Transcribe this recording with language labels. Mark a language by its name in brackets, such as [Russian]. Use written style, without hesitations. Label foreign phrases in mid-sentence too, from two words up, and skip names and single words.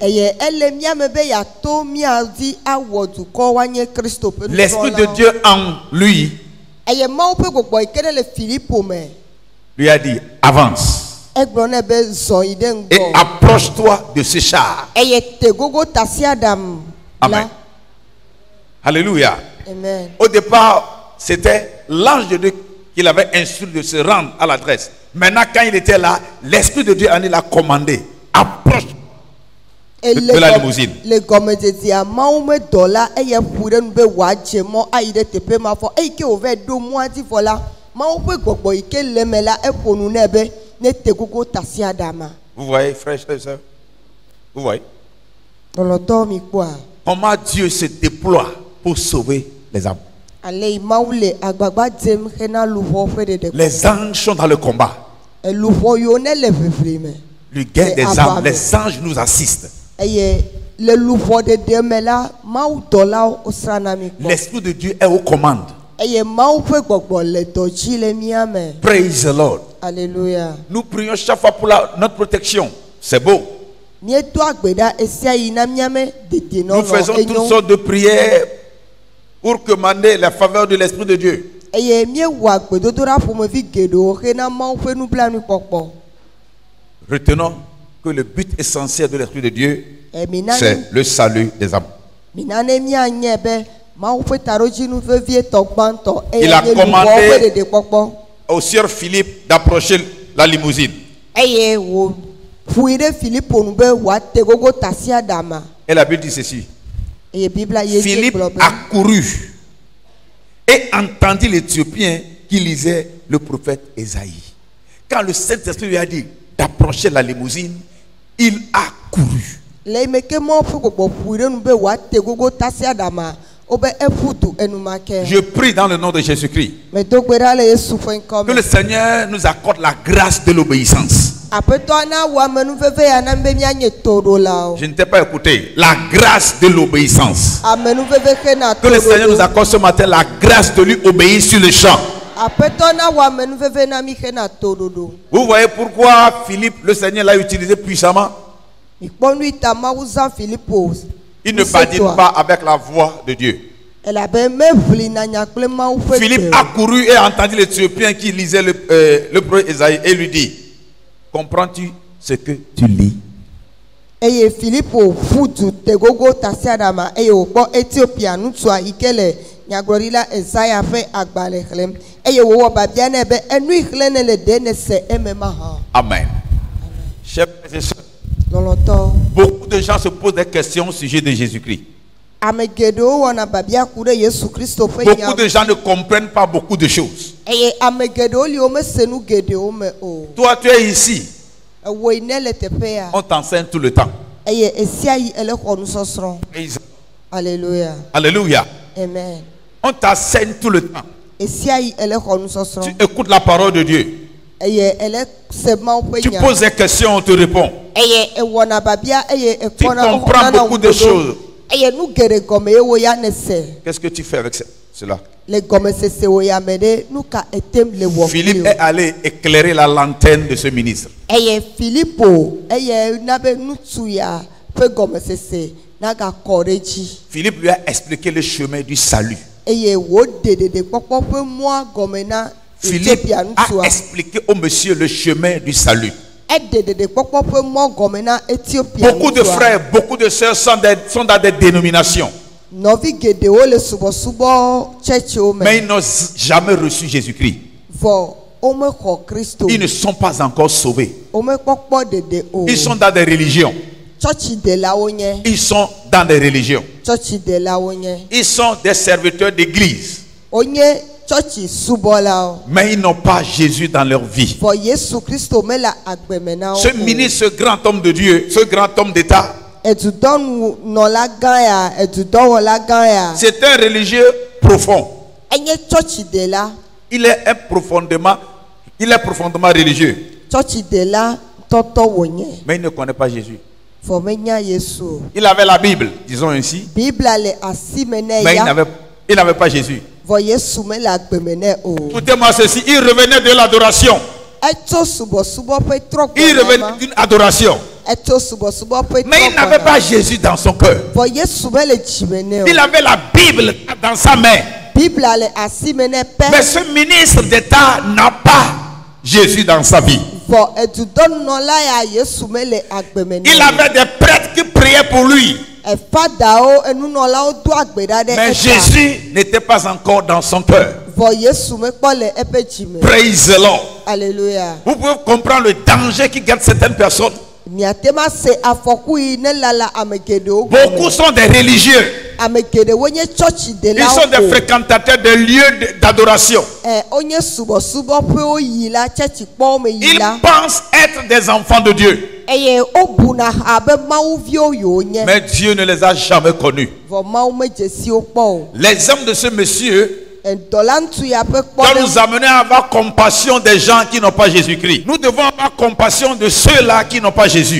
[Ewe] Eye ele mia me be yato mia dzi awɔ dukɔ woanye Kristo ƒe [French] L'Esprit de Dieu en lui [Ewe] eye mawu ƒe gbɔgbɔ yi ke ɖe le Filipo me [French] lui a dit avance [Ewe] egblɔ nɛ be zɔ yi ɖe [French] et [Ewe] ŋgɔ [French] approche-toi de ce char. [Ewe] eye te gogo tasiaɖam Amen. la. [French] Alléluia. Amen. Au départ, c'était l'ange de Dieu qui l'avait instruit de se rendre à l'adresse. Maintenant, quand il était là, l'Esprit de Dieu en l'a commandé. Approche de la limousine. [Ewe] Le gɔmedzedzea mawu me dɔ la eye ƒu ɖe nu be wòadze mɔ ayi ɖe teƒe ma fɔ eyi ke wòva ɖo mɔa dzi fɔ la mawu ƒe gbɔgbɔ yi ke le me la eƒo nu nɛ be ne te gogo tasiaɖama. [French] Vous voyez, frères et sœurs? Vous voyez? [Ewe] Lɔlɔtɔwo mi kpɔa. [French] Comment Dieu se déploie pour sauver les âmes. [Ewe] Ale yi mawu le agbagba dzem hena luʋɔ ƒe ɖeɖe. [French] Les anges sont dans le combat. [Ewe] Luʋɔ yiwo ne le ʋiʋli me. [French] Le gain des âmes, les anges nous assistent. [Ewe] Eye le luʋɔ ɖeɖe me la mawu dɔlawo wosrana mi kpɔ. [French] L'Esprit de Dieu est aux commandes. [Ewe] Eye mawu ƒe gbɔgbɔ le dɔ dzi le mía me. [English] Praise the Lord. [French] Alléluia. Nous prions chaque fois pour notre protection. C'est beau. [Ewe] Míedo agbe ɖa esia yi na míame [French] Nous faisons toutes [Ewe] dedienɔnɔ [French] sortes de prières pour commander la faveur de l'Esprit de Dieu. [Ewe] eye míewɔ agbedodoɖa ƒomevi geɖewo hena mawu ƒe nublanuikpɔkpɔ. [French] Retenons que le but essentiel de l'Esprit de Dieu, [Ewe] Mina [French] c'est le salut des âmes. [Ewe] ne míanye be mawu ƒe taɖodzinu vevietɔ gbãtɔ eye [French] Il a [Ewe] nye luʋɔwo [French] commandé [Ewe] ƒe ɖeɖekpɔkpɔ. [French] au sieur Philippe d'approcher la limousine. [Ewe] Eye wòƒui ɖe Filipo nu be wòate gogo tasiaɖama. [French] Et la Bible dit ceci. [Ewe] Eye Biblia ye dzi Philippe gblɔ be [French] accourut et entendit l'Éthiopien qui lisait le prophète Ésaïe. Quand le Saint-Esprit lui a dit d'approcher la limousine, il a couru. [Ewe] le yi me ke mawu ƒe gbɔgbɔ ƒui ɖe nu be wòate gogo tasiaɖama wobe eƒu du enumake. [French] Je prie dans le nom de Jésus-Christ [Ewe] Medo gbe ɖa le Yesu ƒe ŋkɔ [French] que [Ewe] me. [French] le Seigneur nous accorde la grâce de l'obéissance. [Ewe] Aƒetɔ na wɔ amenuveve ya na be míanye toɖolawo. [French] Je ne t'ai pas écouté. La grâce de l'obéissance. [Ewe] Amenuveve hena [French] Que le Seigneur nous [Ewe] toɖoɖo. [French] accorde ce matin la grâce de lui obéir sur le champ. [Ewe] Aƒetɔ na wɔ amenuveve na mi hena toɖoɖo. [French] Vous voyez pourquoi Philippe, le Seigneur l'a utilisé puissamment. [Ewe] Mikpɔ nu yi ta mawu zã Filipo. [French] Il ne badine pas avec la voix de Dieu. [Ewe] Elabe meʋli na nya kple mawu ƒe Philippe gbe [French] a [Ewe] o. [French] couru et a entendu l'Éthiopien qui lisait le prophète Ésaïe et lui dit, comprends-tu ce que tu lis? [Ewe] Eye Filipo ƒu du te gogo tasiaɖama eye wòkpɔ Etiopia nutsua yi ke le nyagblɔɖila Ezaya ƒe agbalẽ xlẽm eye wòwɔ biabia nɛ be enu yi xlẽ ne le ɖe ne se eme mahã. [French] Amen. Chers frères et sœurs, [Ewe] Lɔlɔtɔ. [French] beaucoup de gens se posent des questions au sujet de Jésus-Christ. [Ewe] Ame geɖewo wɔna biabia ku ɖe Yesu Kristo ƒe [French] Beaucoup [Ewe] nya [French] de gens ne comprennent pas beaucoup de choses. [Ewe] eye ame geɖewo li wo mese nu geɖewo me o. [French] Toi, tu es ici, [Ewe] Ewo yi ne le teƒea [French] on t'enseigne tout le temps. [Ewe] eye esia yi ele xɔ nusɔsrɔ̃. [French] Alléluia. Alléluia. Amen. On t'enseigne tout le temps. [Ewe] Esia yi ele xɔ [French] Tu [Ewe] nusɔsrɔ̃ [French] écoutes la parole de Dieu. [Ewe] eye ele se mawu ƒe [French] Tu [Ewe] nya. [French] poses des questions, on te répond. [Ewe] Eye ewɔna biabia eye [French] Tu [Ewe] ekpɔna [French] comprends beaucoup de choses. [Ewe] eye nu geɖe gɔme ye wo ya ne se [French] Qu'est-ce que tu fais avec cela? [Ewe] le gɔmesese wo ya me ɖe nu ka etem le wɔ Philippe kpli [French] est allé éclairer la lanterne de ce ministre. [Ewe] eye Filipo eye na be nutsu ya ƒe gɔmesese nagakɔ ɖe dzi [French] Philippe lui a expliqué le chemin du salut. [Ewe] eye wòɖe ɖeɖekpɔkpɔ ƒe mɔa gɔme na Philippe Etiopia [French] a [Ewe] nutsua [French] expliqué au monsieur le chemin du salut. [Ewe] eɖe ɖeɖekpɔkpɔ ƒe mɔ gɔme na Etiopia [French] Beaucoup de [Ewe] nutsua. [French] frères, beaucoup de sœurs sont dans des dénominations, [Ewe] Nɔvi geɖewo le subɔsubɔ tsɛtsiwo me [French] mais ils n'ont jamais reçu Jésus-Christ. [Ewe] vɔ womexɔ Kristo [French] Ils ne sont pas encore sauvés. [Ewe] womekpɔkpɔ ɖeɖe o. [French] Ils sont dans des religions. [Ewe] Tsɔtsidelawo nye [French] Ils sont dans des religions. [Ewe] tsɔtsidelawo nye [French] Ils sont des serviteurs d'église, [Ewe] wonye tsɔtsi subɔlawo [French] mais ils n'ont pas Jésus dans leur vie. [Ewe] vɔ Yesu Kristo mele agbeme na wo [French] Ce ministre, ce grand homme de Dieu, ce grand homme d'État, [Ewe] edudɔnunɔla gã ya edudɔwɔla gã ya [French] c'est un religieux profond. [Ewe] enye tsɔtsidela [French] Il est profondément religieux. [Ewe] tsɔtsi de la tɔtɔ wònye [French] mais il ne connaît pas Jésus. [Ewe] vɔ menya yesu o. [French] Il avait la Bible, disons ainsi, [Ewe] bibla le asi me ne [French] mais [Ewe] ya [French] il n'avait pas Jésus. [Ewe] vɔ yesu me le agbeme ne o. [French] Écoutez-moi ceci, il revenait de l'adoration. [Ewe] etso subɔsubɔ ƒe trɔ [French] Il [Ewe] gbɔna [French] revenait [Ewe] ma [French] d'une adoration. [Ewe] etso subɔsubɔ ƒe [French] Mais il [Ewe] trɔ [French] n'avait pas [Ewe] gbɔna [French] Jésus dans son cœur. [Ewe] vɔ yesu me le dzime ne [French] Il [Ewe] o. [French] avait la Bible dans sa main. [Ewe] bibla le asi me ne [French] Mais [Ewe] pɛ [French] ce ministre d'État n'a pas Jésus dans sa vie. [Ewe] vɔ edudɔnɔla ya yesu me le agbeme ne [French] Il [Ewe] o. [French] avait des prêtres qui priaient pour lui. [Ewe] efadawo enunɔlawo do agbe ɖa ɖe [French] Mais [Ewe] eta [French] Jésus n'était pas encore dans son cœur. [Ewe] vɔ yesu me kpɔ le eƒe dzime. [English] Praise the Lord. [French] Alléluia. Vous pouvez comprendre le danger qui guette certaines personnes. [Ewe] Miate ma se afɔku yi ne lala ame geɖewo [French] Beaucoup [Ewe] gɔme. [French] sont des religieux. [Ewe] Ame geɖewo nye tsɔtsi [French] Ils sont des [Ewe] delawo ko. [French] fréquentateurs des lieux d'adoration. [Ewe] Wonye subɔsubɔ ƒewo yi la tsɛtsi kpɔwo me yi [French] Ils [Ewe] la. [French] pensent être des enfants de Dieu. [Ewe] Eye wobuna abe mawuviwo yiwo nye. [French] Mais Dieu ne les a jamais connus. [Ewe] Vɔ mawu me dze si wo kpɔ o. [French] L'exemple de ce monsieur [Ewe] Dɔla ŋutu ya ƒe [French] doit [Ewe] kpɔ [French] nous [Ewe] ɖe. [French] amener à avoir compassion des gens qui n'ont pas Jésus-Christ. Nous devons avoir compassion de ceux-là qui n'ont pas Jésus.